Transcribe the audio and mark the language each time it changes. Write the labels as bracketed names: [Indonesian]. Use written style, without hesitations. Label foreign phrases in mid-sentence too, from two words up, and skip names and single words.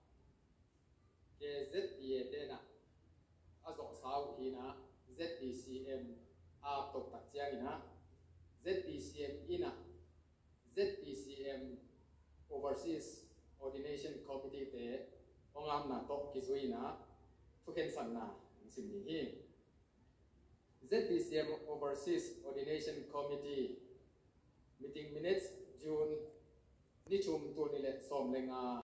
[Tedim Chin] ZBA tena azok sau hina ZBCM aptok takjiang ina ZBCM ina ZBCM [English] Overseas Ordination Committee [Tedim Chin] te ongam na tok kizuina tuken sanna simni hi ZBCM [English] Overseas Ordination Committee meeting minutes [Tedim Chin] June ni chum tu ni le som lenga